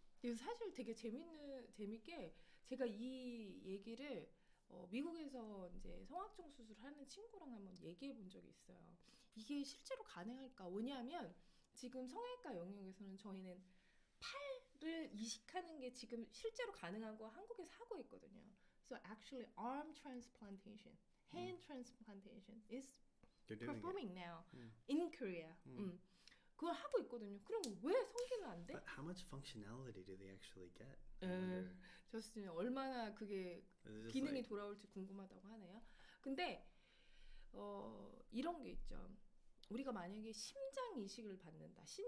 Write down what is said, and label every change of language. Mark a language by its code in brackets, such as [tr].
[ko] 그래서 사실 되게 재밌게 제가 이 얘기를 미국에서 이제 성악종 수술하는 친구랑 한번 얘기해 본 적이 있어요. 이게 실제로 가능할까? 왜냐하면 지금 성형외과 영역에서는 저희는 팔을 이식하는 게 지금 실제로 가능하고 한국에서 하고 있거든요. [en] So actually arm transplantation, hand transplantation is performing now in Korea. [ko] 그걸 하고 있거든요. 그럼 왜 성기는 안 돼? [en] But how much functionality do they actually get? [ko] 저스틴 얼마나 그게 기능이 돌아올지 궁금하다고 하네요. 근데 이런 게 있죠. 우리가 만약에 심장 이식을 받는다.